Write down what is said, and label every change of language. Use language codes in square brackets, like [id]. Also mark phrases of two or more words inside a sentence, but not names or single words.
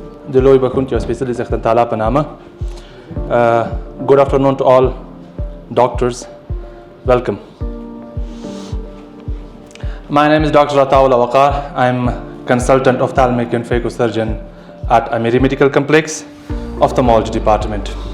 [ps] د لوی بخونکي او سپېڅلي څښتن تعالی په نامه. [en] Good afternoon to all doctors. Welcome. My name is Dr. Cطاء وقار. I'm consultant ophthalmic and phaco surgeon at Amiri Medical Complex, Ophthalmology Department.